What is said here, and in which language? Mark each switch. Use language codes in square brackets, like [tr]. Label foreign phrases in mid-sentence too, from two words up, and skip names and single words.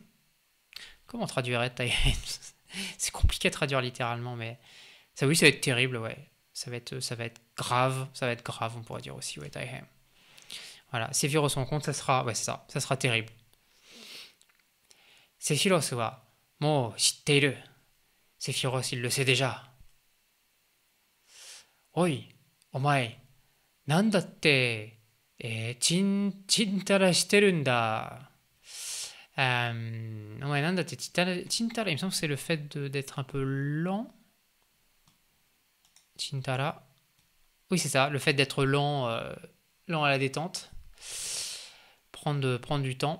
[fr] Comment traduirait Taihen? C'est compliqué à traduire littéralement, mais ça, oui, ça va être terrible, ouais. Ça va être grave, on pourrait dire aussi, ouais, Taihen. Voilà, Sephiroth en compte, ça sera, ouais, c'est ça, ça sera terrible. [ja] Sephiroth wa mo shitteiru. [fr] Sephiroth, il le sait déjà. [ja] おい、お前、なんだって、ちんたらしてるんだ. [fr] Ouais, [ja] なんだって、ちんたら, [fr] il me semble que c'est le fait d'être un peu lent. Chintara. Oui, c'est ça, le fait d'être lent, lent à la détente. Prendre du temps.